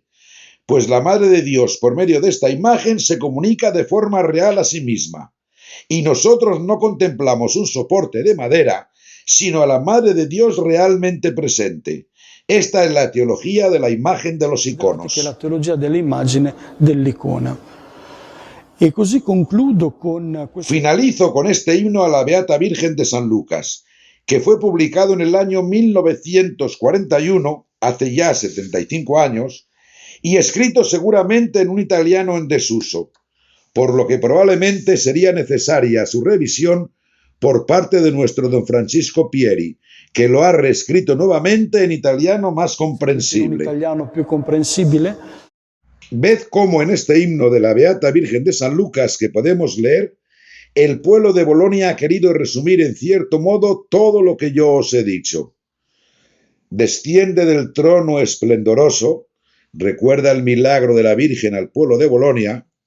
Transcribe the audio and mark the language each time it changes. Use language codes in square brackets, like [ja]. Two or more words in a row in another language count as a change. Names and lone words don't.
[es] Pues la Madre de Dios, por medio de esta imagen, se comunica de forma real a sí misma. Y nosotros no contemplamos un soporte de madera, sino a la Madre de Dios realmente presente. Esta es la teología de la imagen de los iconos. [it] Che è la teologia dell'immagine dell'icona. E così concludo con questo... [es] Finalizo con este himno a la Beata Virgen de San Lucas, que fue publicado en el año 1941, hace ya 75 años, y escrito seguramente en un italiano en desuso, por lo que probablemente sería necesaria su revisión por parte de nuestro don Francisco Pieri, que lo ha reescrito nuevamente en italiano más comprensible. [it] Un italiano più comprensibile. [es] Ved cómo en este himno de la Beata Virgen de San Lucas que podemos leer, el pueblo de Bolonia ha querido resumir en cierto modo todo lo que yo os he dicho. Desciende del trono esplendoroso, recuerda el milagro de la Virgen al pueblo de Bolonia.